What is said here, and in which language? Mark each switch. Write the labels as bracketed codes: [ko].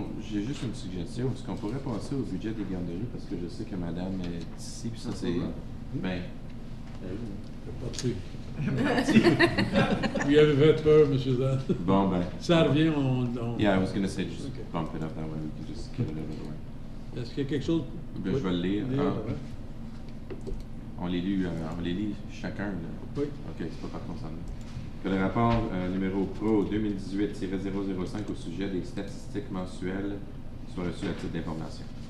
[fr] J'ai juste une suggestion. Est-ce qu'on pourrait passer au budget des garderies? Parce que je sais que madame est ici, puis ça c'est... Ben... Pas dessus. Vous y avez fait peur, monsieur Zan. Bon, ben... Ça revient, [en] Yeah, I was going to say just Okay. bump it up that way. We can just get it out of the way. [fr] Est-ce qu'il y a quelque chose? Ben, je vais le lire. ouais. On les lit chacun. Là. Oui. OK, c'est pas par concernant. Que le rapport numéro PRO 2018-005 au sujet des statistiques mensuelles soit reçu à titre d'information.